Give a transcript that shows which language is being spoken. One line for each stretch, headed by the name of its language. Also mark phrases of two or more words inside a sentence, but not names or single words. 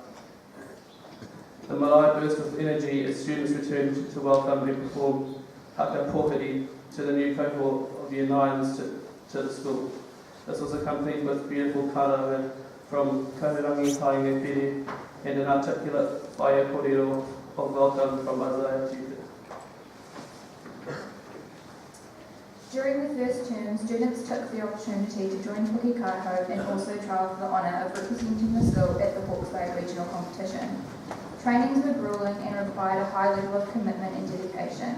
English: The marae burst with energy as students returned to welcome and perform
Māori: Haka Pōhiri
English: to the new cohort of Year 9s to the school. This was accompanied with beautiful karanga from Kahurangi Hainga Pere and an articulate
Māori: whaia kōrero
English: of welcome from Isaiah Tutor. During the first term, students took the opportunity to join Pukekaiho and also trial for the honour of representing the school at the Hawke's Bay Regional Competition. Trainings were gruelling and required a high level of commitment and dedication.